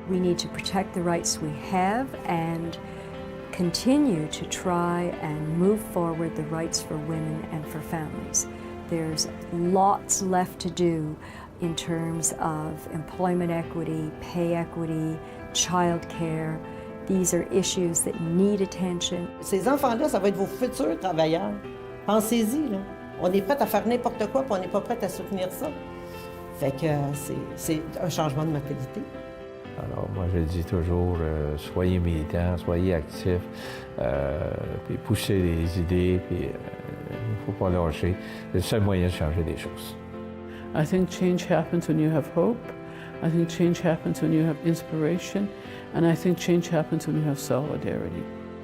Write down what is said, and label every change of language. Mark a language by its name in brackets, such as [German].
[English] We need to protect the rights we have and continue to try and move forward the rights for women and for families. There's lots left to do in terms of employment equity, pay equity, child care. These are issues that need attention. [French] Ces enfants-là, ça va être vos futurs travailleurs. Pensez-y, là. On est prêt à faire n'importe quoi, puis on n'est pas prêt à soutenir ça. Fait que c'est un changement de mentalité. Alors, moi, je dis toujours, soyez militants, soyez actifs, puis poussez les idées, puis il ne faut pas lâcher. C'est le seul moyen de changer des choses. [English] I think change happens when you have hope. I think change happens when you have inspiration. And I think change happens when you have solidarity.